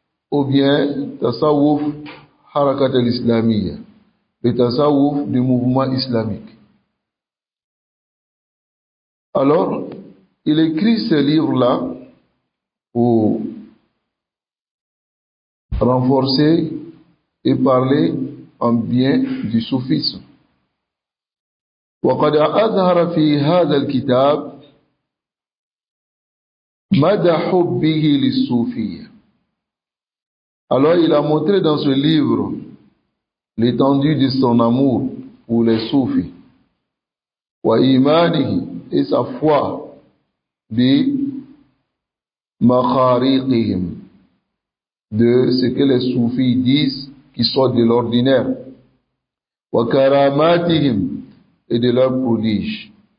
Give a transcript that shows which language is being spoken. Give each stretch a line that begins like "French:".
French: Ou bien Tasawwuf Harakat al-Islamiyya, le Tasawwuf du mouvement islamique. Alors, il écrit ce livre-là pour renforcer et parler en bien du soufisme.
Arabic: وقد أظهر في هذا الكتاب مدى حبه للصوفية.
French: Alors il a montré dans ce livre l'étendue de son amour pour les soufis,
Arabic: wa imanihi,
French: et sa foi,
Arabic: bi makhariqihim,
French: de ce que les soufis disent qui sort de l'ordinaire,
Arabic: wa karamatihim,
French: et de leurs prodiges.